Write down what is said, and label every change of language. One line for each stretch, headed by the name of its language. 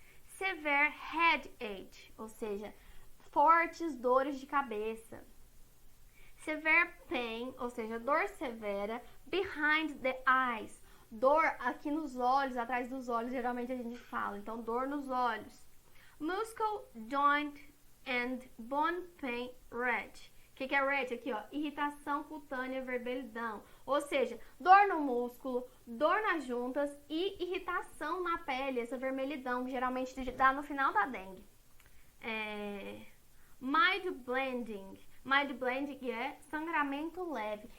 English: Severe headache,
Portuguese: ou seja, fortes dores de cabeça.
English: Severe pain,
Portuguese: ou seja, dor severa,
English: behind the eyes.
Portuguese: Dor aqui nos olhos, atrás dos olhos, geralmente a gente fala. Então, dor nos olhos.
English: Muscle, joint and bone pain, rash.
Portuguese: O que é rash aqui, ó? Irritação cutânea, vermelhidão. Ou seja, dor no músculo, dor nas juntas e irritação na pele, essa vermelhidão, que geralmente dá no final da dengue.
English: Mild blending. Mild blending
Portuguese: é sangramento leve.